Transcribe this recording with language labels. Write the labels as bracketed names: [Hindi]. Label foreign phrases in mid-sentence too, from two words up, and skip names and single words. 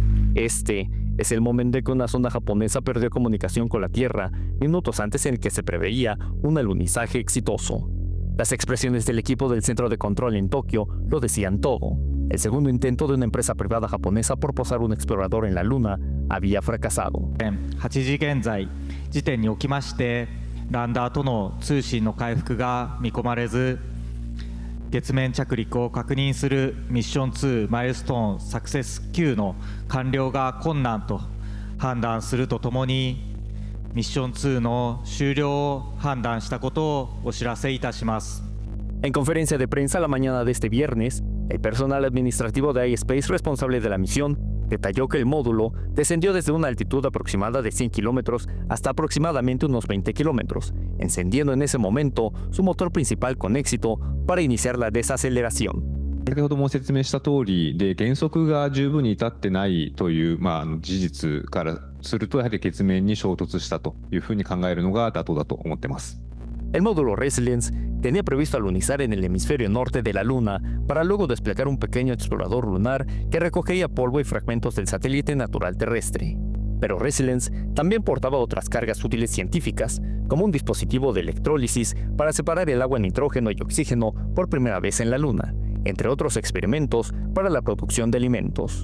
[Spanish] Este es el momento en que una sonda japonesa perdió comunicación con la Tierra minutos antes en el que se preveía un alunizaje exitoso. Las expresiones del equipo del centro de control en Tokio lo decían todo. El segundo intento de una empresa privada japonesa por posar un explorador en la Luna había fracasado. [Japanese] 8 時現在時点におきまして、ランダーとの通信の回復が見込まれず、月面着陸を確認するミッション2マイルストーンサクセス9の完了が困難と判断するとともに、ミッション2の終了を判断したことをお知らせいたします。 [Spanish] En conferencia de prensa la mañana de este viernes, el personal administrativo de iSpace responsable de la misión detalló que el módulo descendió desde una altitud aproximada de 100 kilómetros hasta aproximadamente unos 20 kilómetros, encendiendo en ese momento su motor principal con éxito para iniciar la desaceleración. [Japanese] 先ほども説明した通りで、減速が十分に至ってないという、事実からすると、やはり月面に衝突したというふうに考えるのが妥当だと思っています。 [Spanish] El módulo Resilience tenía previsto alunizar en el hemisferio norte de la Luna para luego desplegar un pequeño explorador lunar que recogería polvo y fragmentos del satélite natural terrestre. Pero Resilience también portaba otras cargas útiles científicas, como un dispositivo de electrólisis para separar el agua, nitrógeno y oxígeno por primera vez en la Luna, entre otros experimentos para la producción de alimentos.